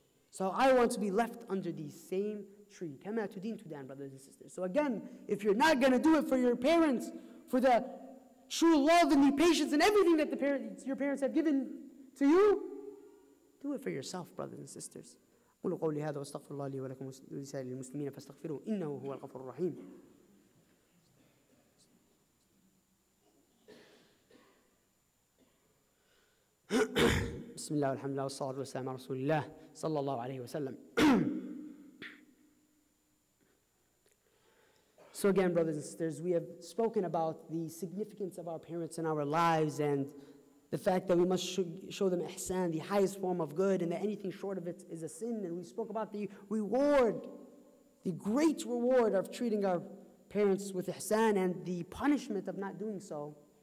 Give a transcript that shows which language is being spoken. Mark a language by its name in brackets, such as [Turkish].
[English] So I want to be left under the same tree. Kama tudin tudan, brothers and sisters. So again, if you're not going to do it for your parents, for the true love and the patience and everything that your parents have given to you, do it for yourself, brothers and sisters. [Arabic] قولوا قولي هذا واستغفر الله لي ولكم ولسائر المسلمين فاستغفروه إنه هو الغفور الرحيم. بسم الله والحمد لله والصلاة والسلام على رسول الله صلى الله عليه وسلم. [English] So again, brothers and sisters, we have spoken about the significance of our parents in our lives and the fact that we must show them ihsan, the highest form of good, and that anything short of it is a sin. And we spoke about the reward, the great reward of treating our parents with ihsan and the punishment of not doing so.